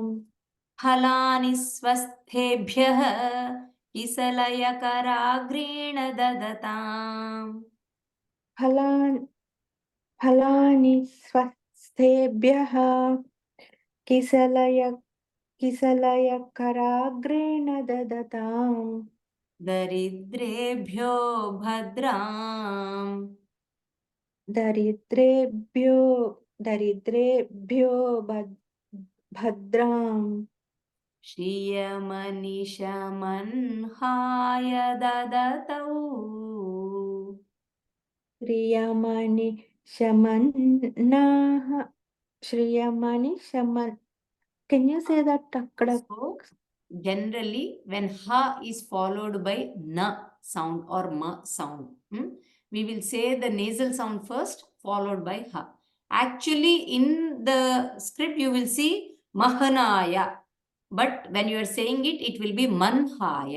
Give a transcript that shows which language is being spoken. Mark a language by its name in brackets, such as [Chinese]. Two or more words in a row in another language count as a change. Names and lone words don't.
[Sanskrit] ఫలాని స్వస్థేభ్యః కిసలయకరాగ్రేణ దదతాం ఫలాని స్వస్థేభ్యః కిసలయకరాగ్రేణ किसलयकराग्रेण ददताम् दरिद्रेभ्यो भद्राम् दरिद्रेभ्यो भद्राम् श्रियमनिशमन्हाय ददतौ श्रियमणि शमन्नाः श्रियमणि शमन्. [English] Can you say that akkada? So generally when ha is followed by na sound or ma sound, we will say the nasal sound first followed by ha. Actually in the script you will see mahanaya, but when you are saying it, it will be manhaya.